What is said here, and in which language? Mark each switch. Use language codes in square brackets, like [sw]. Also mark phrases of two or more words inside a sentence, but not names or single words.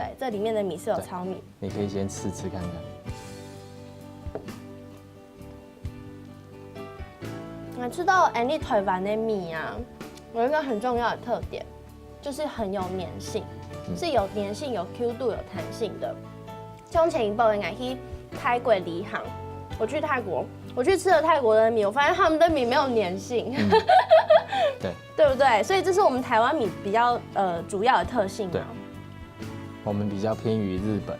[zh] 這裡面的米是有糙米。你可以先試吃看看。我知道安利台灣的米啊，有一個很重要的特點，就是很有粘性，是有粘性、有 Q 度、有彈性的。像前一波應該去泰國離航，我去泰國，我去吃了泰國的米，我發現他們的米沒有粘性，對，對不對？所以這是我們台灣米比較主要的特性嘛。對，我們比較偏於日本。